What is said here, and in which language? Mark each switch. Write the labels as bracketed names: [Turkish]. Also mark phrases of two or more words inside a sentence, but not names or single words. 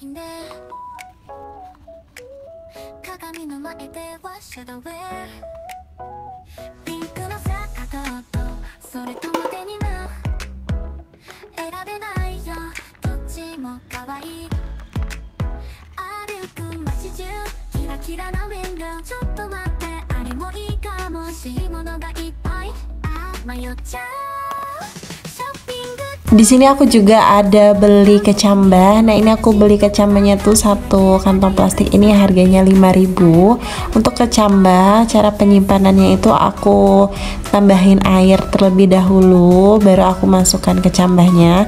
[Japanese] 近で鏡の前ではシャドウウェアピンクのスカートとそれともデニム選べないよどっちも可愛い歩く街中キラキラなウィンドウちょっと待ってあれもいいかも欲しいものがいっぱい迷っちゃうショッピング [Indonesian] Di sini aku juga ada beli kecambah. Nah, ini aku beli kecambahnya tuh satu kantong plastik ini harganya 5.000. Untuk kecambah, cara penyimpanannya itu aku tambahin air terlebih dahulu, baru aku masukkan kecambahnya.